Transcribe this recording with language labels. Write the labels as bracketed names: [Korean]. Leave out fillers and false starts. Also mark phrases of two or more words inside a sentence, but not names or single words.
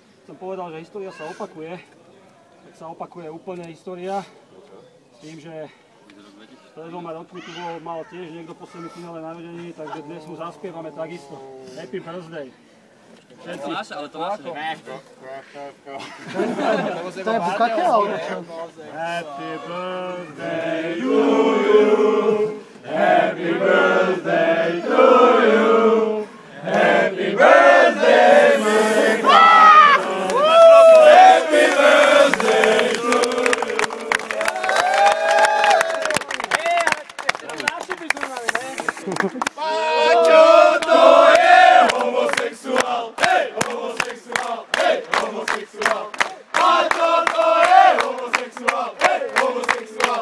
[Slovak] som povedal, že história sa opakuje, tak sa opakuje úplne história. S tým, že pred 2 rokmi tu mal tiež niekto po semifinále narodení, takže dnes mu zaspievame takisto. [English] Happy birthday. [Slovak] Všetci. Ale to naše. To je Bukake, alebo čo? [English] Happy birthday to you. Happy birthday to you. Happy birthday, my God. Happy birthday to you. [Slovak] Paťo, to je homosexuál. Hej, homosexuál. Hej, homosexuál. Paťo, to je homosexuál. Hej, homosexuál.